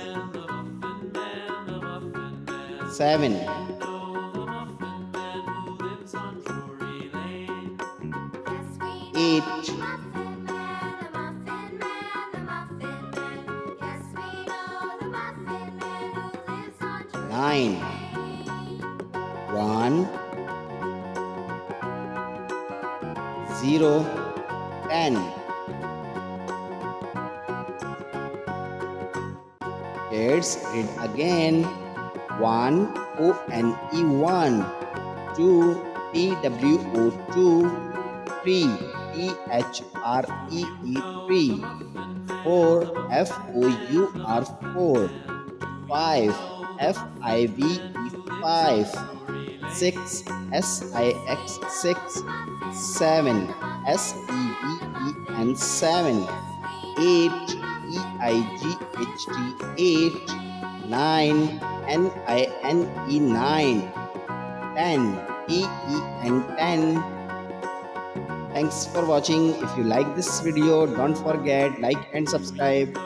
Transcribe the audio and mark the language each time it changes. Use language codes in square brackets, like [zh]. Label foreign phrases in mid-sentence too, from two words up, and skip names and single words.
[en] 7, 8, 9, 1, 0, 10. Kids, read again. 1, O-N-E 1, 2, T-W-O 2, 3, T-H-R-E-E 3, 4, F-O-U-R 4, 5, F-I-V-E 5, 6, S-I-X 6, 7, S-E-V-E-N 7, 8, E-I-G-H-T 8, 9, N-I-N-E 9, 10, T-E-N 10. Thanks for watching. If you like this video, don't forget like and subscribe.